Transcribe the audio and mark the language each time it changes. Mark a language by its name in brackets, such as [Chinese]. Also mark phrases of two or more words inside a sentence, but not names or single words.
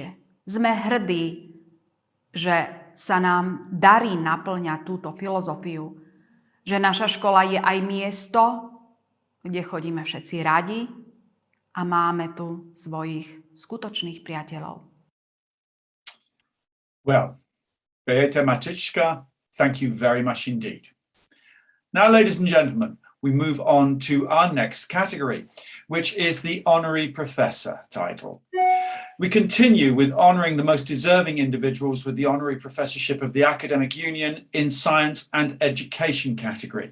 [Slovak] Sme hrdí, že sa nám darí naplňať túto filozofiu, že naša škola je aj miesto, kde chodíme všetci radi a máme tu svojich skutočných priateľov. [English] Well, Beata Matichka, thank you very much indeed. Now, ladies and gentlemen, we move on to our next category, which is the Honorary Professor title. We continue with honouring the most deserving individuals with the Honorary Professorship of the Academic Union in Science and Education category.